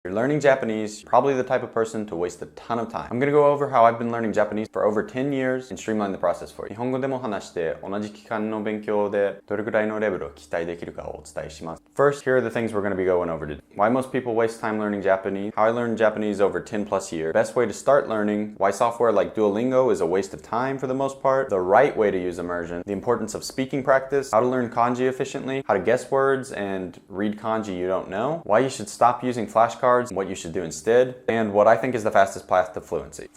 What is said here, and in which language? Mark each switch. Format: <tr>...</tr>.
<en>If you're learning Japanese, you're probably the type of person to waste a ton of time. I'm gonna go over how I've been learning Japanese for over 10 years and streamline the process for you.</en> <ja>日本語でも話して同じ期間の勉強でどれくらいのレベルを期待できるかをお伝えします。</ja> <en>First, here are the things we're going to be going over today. Why most people waste time learning Japanese, how I learned Japanese over 10 plus years, best way to start learning, why software like Duolingo is a waste of time for the most part, the right way to use immersion, the importance of speaking practice, how to learn kanji efficiently, how to guess words and read kanji you don't know, why you should stop using flashcards and what you should do instead, and what I think is the fastest path to fluency.</en>